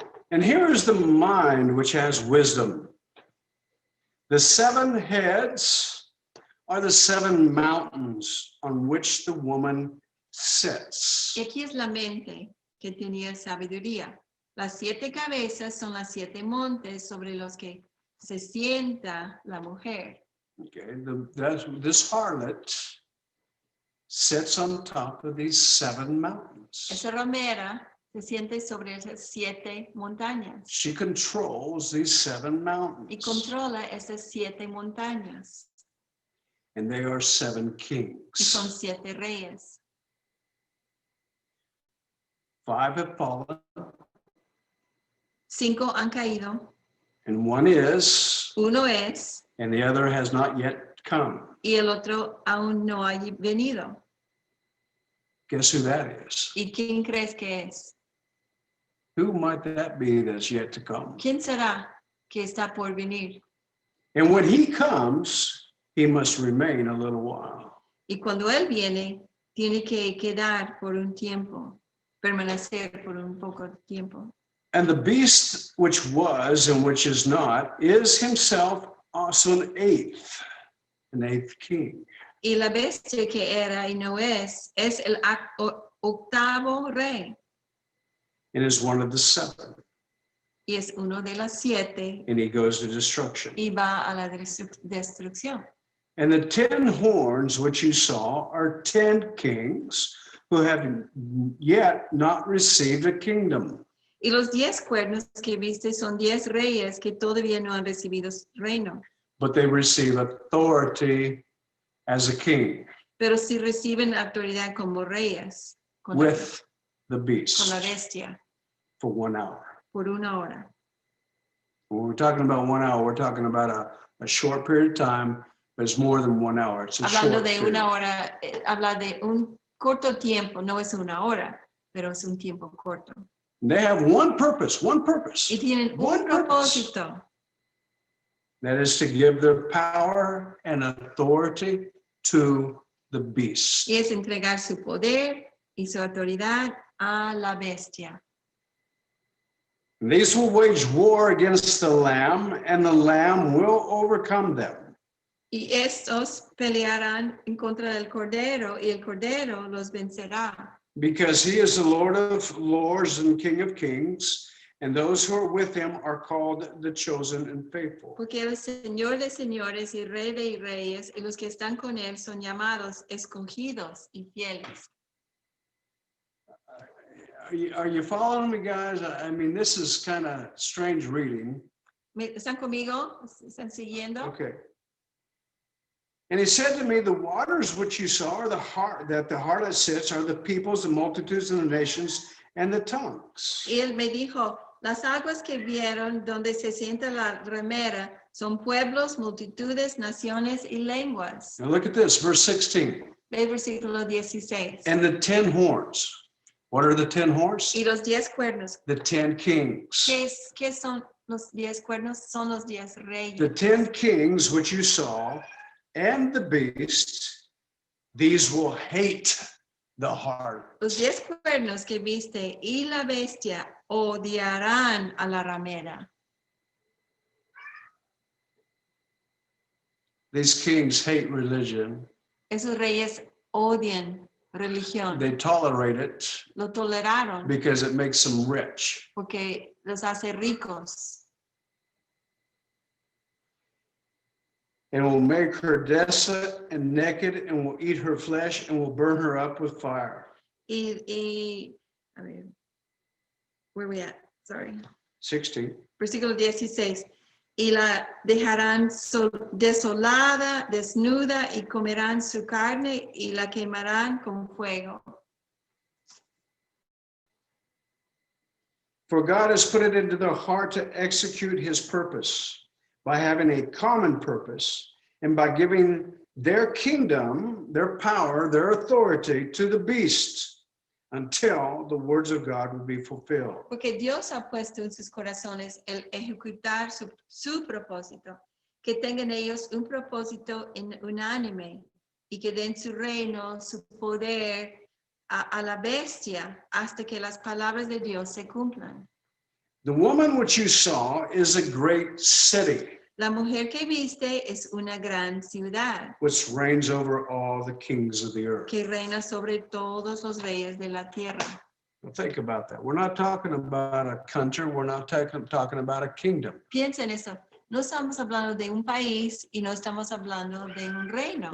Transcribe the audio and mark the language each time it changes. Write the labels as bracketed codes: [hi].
[en] And here is the mind which has wisdom. The 7 heads are the 7 mountains on which the woman sits. [es] Y aquí es la mente que tenía sabiduría. Las 7 cabezas son las 7 montes sobre los que se sienta la mujer. [en] Okay, this harlot sits on top of these 7 mountains. [es] Esa ramera se siente sobre esas 7 montañas [en] She controls these 7 [es] y [en] mountains. [es] controla esas 7 montañas. [en] And they are 7 [es] Y son [en] kings. [es] 7 reyes. [en] 5 have fallen, [es] 5 han caído, [en] and 1 is, [es] uno es [en] and the other has not yet come. [es] y el otro aún no ha venido. [en] Guess who that is? [es] ¿Y quién crees que es? [en] Who might that be that's yet to come? [es] ¿Quién será que está por venir? [en] And when he comes, he must remain a little while. [es] Y cuando él viene, tiene que quedar por un tiempo, permanecer por un poco de tiempo. [en] And the beast which was and which is not is himself also an eighth king. [es] Y la bestia que era y no es el octavo rey [en] And is one of the 7. [es] y es uno de las 7 [en] And he goes to destruction. [es] y va a la destrucción. [en] And the 10 horns which you saw are 10 kings who have yet not received a kingdom. [es] Y los 10 cuernos que viste son 10 reyes que todavía no han recibido reino, [en] But they receive authority as a king [es] pero sí reciben autoridad como reyes con [en] with the [es] la [en] beast [es] bestia [en] for 1 hour. [es] por 1 hora. [en] When we're talking about 1 hour, we're talking about a short period of time, but it's more than 1 hour. It's a [es] Hablando [en] short [es] de [en] period. [es] 1 hora, habla de un corto tiempo, no es 1 hora, pero es un tiempo corto. [en] And they have one purpose. [es] Y tienen [en] One [es] un [en] purpose. [es] propósito, [en] That is to give their power and authority to the beast. [es] y es entregar su poder y su autoridad a la bestia. [en] And these will wage war against the Lamb, and the Lamb will overcome them. [es] Y estos pelearán en contra del Cordero, y el Cordero los vencerá. [en] Because he is the Lord of lords and King of kings, and those who are with him are called the chosen and faithful. [es] Porque el Señor de señores y Rey de reyes, y los que están con él son llamados, escogidos y fieles. [en] Are you following me, guys? I mean, this is kind of strange reading. [es] ¿Están conmigo? ¿Están siguiendo? [en] Okay. And he said to me, the waters which you saw are the heart, that the harlot sits, are the peoples, the multitudes, and the nations, and the tongues. [es] Y él me dijo, las aguas que vieron donde se sienta la ramera son pueblos, multitudes, naciones y lenguas. [en] Now look at this, verse 16. [es] Ve el versículo 16. [en] And the 10 horns. What are the 10 horns? [es] Y los 10 cuernos. [en] The 10 kings. [es] ¿Qué son los 10 cuernos? Son los 10 reyes. [en] The 10 kings which you saw, and the beast, these will hate the harlot. [es] Los 10 cuernos que viste y la bestia odiarán a la ramera. [en] These kings hate religion. [es] Esos reyes odian religión. [en] They tolerate it [es] Lo toleraron [en] because it makes them rich. [es] porque los hace ricos. [en] And will make her desolate and naked, and will eat her flesh, and will burn her up with fire. [es] A ver, [en] where we at? Sorry. 16. [es] Versículo 16. Y la dejarán desolada, desnuda, y comerán su carne, y la quemarán con fuego. [en] For God has put it into their heart to execute his purpose by having a common purpose and by giving their kingdom, their power, their authority to the beast until the words of God will be fulfilled. [es] Porque Dios ha puesto en sus corazones el ejecutar su propósito, que tengan ellos un propósito unánime y que den su reino, su poder a la bestia hasta que las palabras de Dios se cumplan. [en] The woman which you saw is a great city, [es] La mujer que viste es una gran ciudad [en] which reigns over all the kings of the earth. [es] que reina sobre todos los reyes de la tierra. [en] Now think about that. We're not talking about a country. We're not talking about a kingdom. [es] Piensa en eso. No estamos hablando de un país y no estamos hablando de un reino.